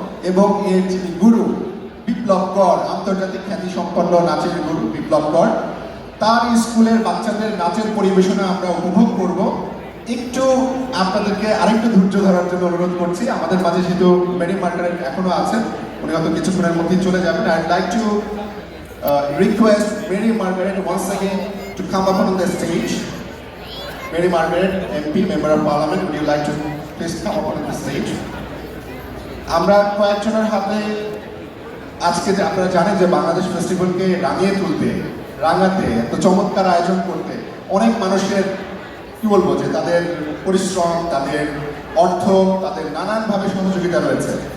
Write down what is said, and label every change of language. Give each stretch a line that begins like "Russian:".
Bangla: এবং এর যিনি গুরু বিপ্লব কর, আন্তর্জাতিক খ্যাতি সম্পন্ন নাচের গুরু বিপ্লব কর, তার স্কুলের বাচ্চাদের নাচের পরিবেশনা আমরা উপভোগ করব। একটু আপনাদেরকে আরেকটু ধৈর্য ধরার জন্য অনুরোধ করছি। আমাদের মাঝে যেহেতু মেরি মার্গারেট এখনো আছেন, উনি হয়তো কিছুক্ষণের মধ্যেই চলে যাবেন।
English: I like to request Mary Margaret once again to come up on the stage. Mary Margaret, MP, Member of Parliament, would you like to please come up on the stage?
Bangla: আমরা কয়েকজনের হাতে আজকে, যে আপনারা জানেন যে বাংলাদেশ ফেস্টিভ্যালকে রাঙিয়ে তুলতে, রাঙাতে, এত চমৎকার আয়োজন করতে অনেক মানুষের কি বলবো যে তাদের পরিশ্রম, তাদের অর্থ, তাদের নানানভাবে সহযোগিতা রয়েছে।